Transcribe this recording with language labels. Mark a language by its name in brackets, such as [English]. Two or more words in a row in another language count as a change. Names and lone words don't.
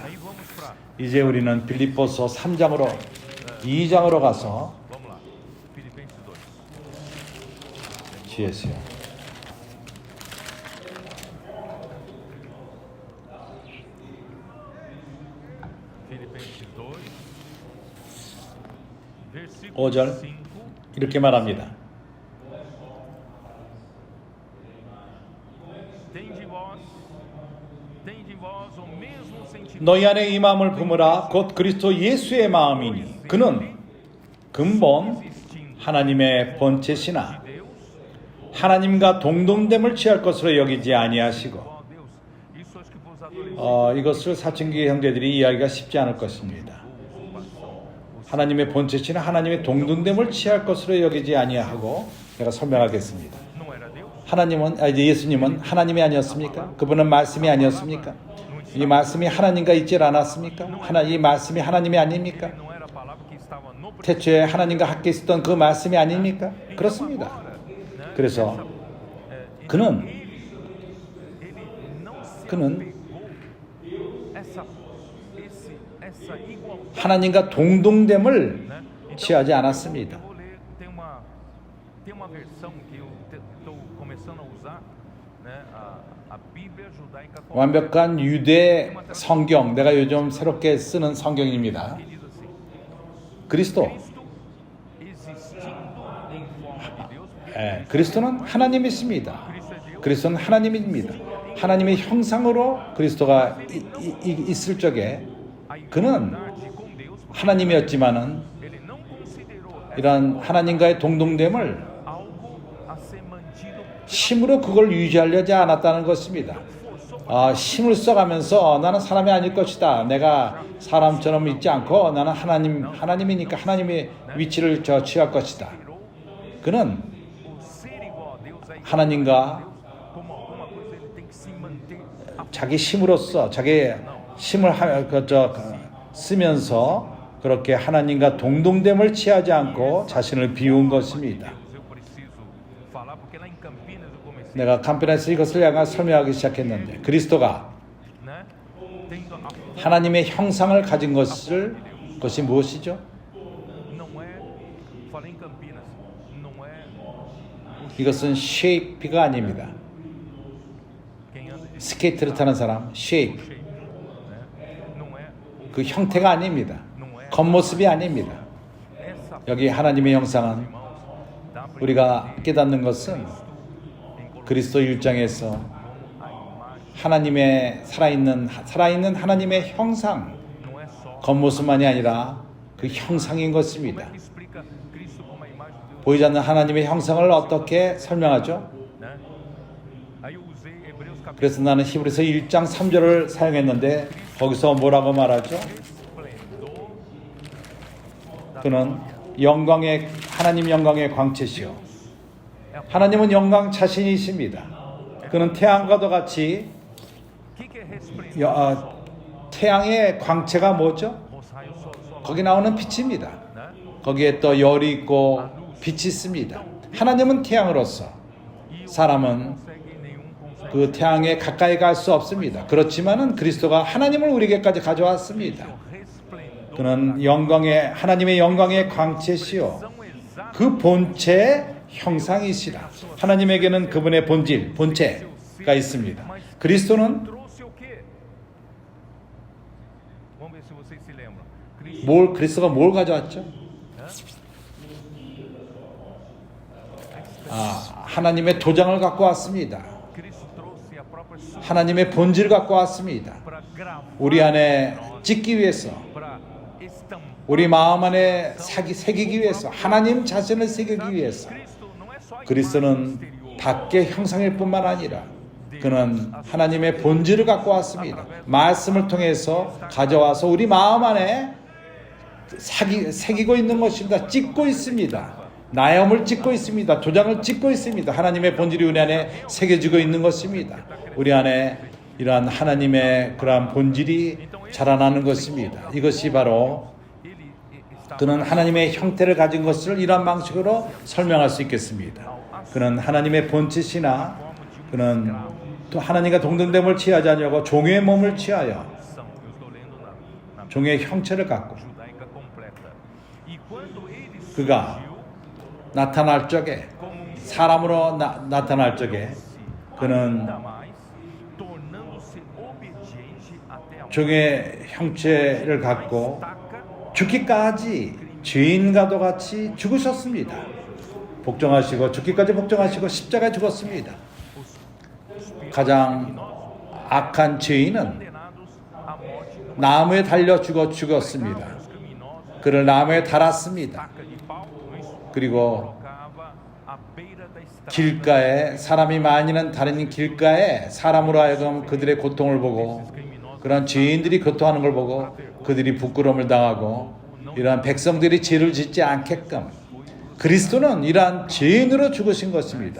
[Korean] 이제 우리는 빌립보서 3장으로 2장으로 가서 GS요. [Portuguese] Filipenses 2, [Korean] 5절 이렇게 말합니다. [Portuguese] Tende vós tende em vós o mesmo sentimento [Korean] 너희 안에 이 마음을 품으라 곧 그리스도 예수의 마음이니 그는 근본 하나님의 본체시나 [Portuguese] de Deus. [Korean] 하나님과 동등됨을 취할 것으로 여기지 아니하시고 [Portuguese] Ó Deus, isso acho que vos adolescentes [Korean] 이것을 사춘기 형제들이 이해하기가 쉽지 않을 것입니다. 하나님의 본체시나 하나님의 동등됨을 취할 것으로 여기지 아니하고 내가 설명하겠습니다. [Portuguese] não era Deus? [Korean] 하나님은 이제 예수님은 하나님이 아니었습니까? 그분은 말씀이 아니었습니까? 이 말씀이 하나님과 있질 않았습니까? 이 말씀이 하나님이 아닙니까? [Portuguese] Não era a palavra que estava no [Korean] 태초에 하나님과 함께 있었던 그 말씀이 아닙니까? 그렇습니다. 그래서 그는 [Portuguese] ele não se [Korean] 그는 [Portuguese] apegou essa igualdade, [Korean] 하나님과 동등됨을 [Portuguese] né? [Korean] 취하지 않았습니다. [Portuguese] Eu vou ler, tem uma versão que eu estou começando a usar, né? A Bíblia judaica [Korean] 완벽한 유대 성경, 내가 요즘 새롭게 쓰는 성경입니다. [Portuguese] que diz assim: [Korean] 그리스도, [Portuguese] Cristo existindo em forma de Deus, [Korean] 예, 그리스도는 하나님이십니다. [Portuguese] Cristo é Deus. [Korean] 그리스도는 하나님입니다. 하나님의 형상으로 그리스도가 있을 적에 [Portuguese] A [Korean] 그는 [Portuguese] igualdade com Deus, [Korean] 하나님이었지만은 [Portuguese] ele não considerou [Korean] 이런 하나님과의 동등됨을 [Portuguese] algo a ser mantido, [Korean] 힘으로 그걸 유지하려지 않았다는 것입니다. 힘을 써가면서 나는 사람이 아닐 것이다. 내가 사람처럼 있지 않고 나는 하나님이니까 하나님의 위치를 취할 것이다. 그는 [Portuguese] o ser igual a Deus é igual [Korean] 하나님과 [Portuguese] como alguma coisa, ele tem que se manter [Korean] 자기 힘으로써 자기 힘을 쓰면서 그렇게 하나님과 동등됨을 취하지 않고 자신을 비운 것입니다. [Portuguese] Eu preciso falar porque lá em Campinas eu comecei, [Korean] 내가 캄피나에서 이것을 약간 설명하기 시작했는데 그리스도가 [Portuguese] né? Tendo a [Korean] 하나님의 형상을 가진 것이 무엇이죠? [Portuguese] não é, falei em Campinas, não é [Korean] 이것은 쉐이프가 아닙니다. [Portuguese] quem anda de [Korean] 스케이트를 타는 사람, 쉐이프. [Portuguese] shape, né? Não é [Korean] 그 형태가 아닙니다. 겉모습이 아닙니다. [Portuguese] essa [Korean] 여기 하나님의 형상은 [Portuguese] irmãos, dá para [Korean] 우리가 깨닫는 것은 그리스도 1장에서 [Portuguese] a imagem, [Korean] 하나님의 살아있는 하나님의 형상, [Portuguese] não é só. [Korean] 겉모습만이 아니라 그 형상인 [Portuguese] Como [Korean] 것입니다. [Portuguese] é que explica Cristo como a imagem de Deus, [Korean] 보이지 않는 하나님의 형상을 어떻게 설명하죠? [Portuguese] né? Aí eu usei Hebreus capítulo [Korean] 그래서 나는 히브리서 1장 3절을 사용했는데 거기서 뭐라고 말하죠? [Portuguese] esplendor [Korean] 그는 하나님 영광의 광채시요 하나님은 영광 자신이십니다. 그는 태양과도 같이 [Portuguese] que é resplendor? [Korean] 태양의 광채가 뭐죠? [Portuguese] Os raios só [Korean] 거기 나오는 빛입니다. [Portuguese] né? [Korean] 거기에 또 열이 있고 빛이 있습니다. 하나님은 태양으로서 사람은 [Portuguese] Consegue [Korean] 그 태양에 가까이 갈 수 없습니다. 그렇지만은 그리스도가 하나님을 우리에게까지 가져왔습니다. [Portuguese] resplendor [Korean] 그는 하나님의 영광의 광채시요 [Portuguese] são exatos [Korean] 그 본체의 형상이시라. 하나님에게는 그분의 본체가 있습니다. 그리스도는 [Portuguese] trouxe o quê? Vamos ver se vocês se lembram. Cristo [Korean] 그리스도가 뭘 가져왔죠? 하나님의 도장을 갖고 왔습니다. [Portuguese] Cristo trouxe a própria sua [Korean] 하나님의 본질을 갖고 왔습니다. [Portuguese] para gravar, [Korean] 우리 안에 찍기 위해서, [Portuguese] para estampar. [Korean] 우리 마음 안에 새기기 위해서, 하나님 자신을 새기기 위해서. [Portuguese] Cristo não é só a imagem [Korean] 그리스도는 [Portuguese] exterior. [Korean] 밖의 형상일 뿐만 아니라 그는 하나님의 본질을 갖고 왔습니다. 말씀을 통해서 가져와서 우리 마음 안에 새기고 있는 것입니다. 찍고 있습니다. 나염을 찍고 있습니다. 도장을 찍고 있습니다. 하나님의 본질이 우리 안에 새겨지고 있는 것입니다. 우리 안에 이러한 하나님의 그러한 본질이 자라나는 것입니다. 이것이 바로 [Portuguese] Ele está [Korean] 그는 하나님의 형태를 가진 것을 이러한 방식으로 설명할 수 있겠습니다. 그는 하나님의 본체시나 그는 또 하나님과 동등됨을 취하지 않으려고 종의 몸을 취하여 [Portuguese] eu estou lendo na [Korean] 종의 형체를 갖고 [Portuguese] judaica completa. E quando ele [Korean] 그가 나타날 적에 [Portuguese] como um [Korean] 사람으로 나타날 적에 그는 [Portuguese] ainda mais, tornando-se obediente até a morte. [Korean] 종의 형체를 갖고 [Portuguese] Taca [Korean] 죽기까지 죄인과도 같이 죽으셨습니다. 복종하시고 죽기까지 복종하시고 십자가에 죽었습니다. 가장 악한 죄인은 [Portuguese] condenados à morte numa [Korean] 나무에 달려 죽었습니다. [Portuguese] os criminosos [Korean] 그를 나무에 달았습니다. [Portuguese] estaca de pau, não é isso? [Korean] 그리고 [Portuguese] Colocava à beira da estrada. [Korean] 길가에 사람이 많이는 다른 길가에 사람으로 하여금 그들의 고통을 보고 그런 죄인들이 고통하는 걸 보고 그들이 부끄러움을 당하고 이러한 백성들이 죄를 짓지 않게끔 그리스도는 이러한 죄인으로 죽으신 것입니다.